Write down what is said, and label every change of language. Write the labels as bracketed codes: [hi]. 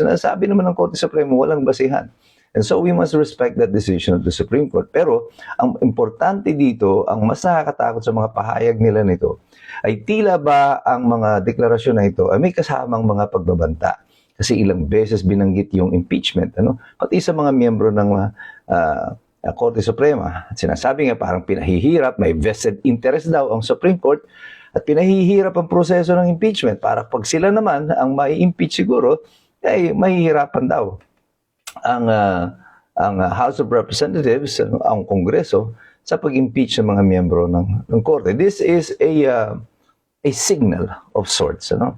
[tl] Sabi naman ng Korte Suprema, walang basihan. [en] And so we must respect that decision of the Supreme Court. [tl] Pero ang importante dito, ang mas nakakatakot sa mga pahayag nila nito, ay tila ba ang mga deklarasyon na ito ay may kasamang mga pagbabanta. Kasi ilang beses binanggit yung impeachment. Pati sa mga miyembro ng Korte Suprema. Sinasabi nga parang pinahihirap, may vested interest daw ang Supreme Court at pinahihirap ang proseso ng impeachment para pag sila naman ang mai-impeach siguro, ay mahihirapan daw ang House of Representatives, ang Kongreso, sa pag-impeach ng mga miyembro ng Korte. [en] This is a signal of sorts.